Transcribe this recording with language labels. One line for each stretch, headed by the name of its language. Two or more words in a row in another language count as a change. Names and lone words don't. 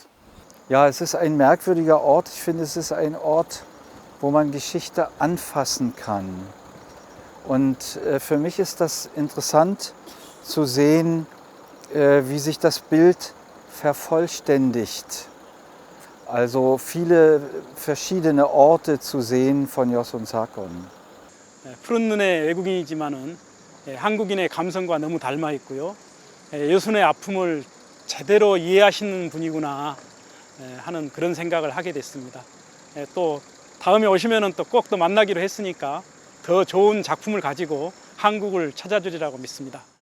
German: Ja, es ist ein merkwürdiger Ort. Ich finde, es ist ein Ort, wo man Geschichte anfassen kann. Und für mich ist das interessant zu sehen, wie sich das Bild vervollständigt. Also viele verschiedene Orte zu sehen von Yosun Sakon.
Korean: 푸른 눈의 외국인이지만은 한국인의 감성과 너무 닮아 있고요. 여순의 아픔을 제대로 이해하시는 분이구나 하는 그런 생각을 하게 됐습니다. 또 다음에 오시면은 또 꼭 또 만나기로 했으니까 더 좋은 작품을 가지고 한국을 찾아주리라고 믿습니다.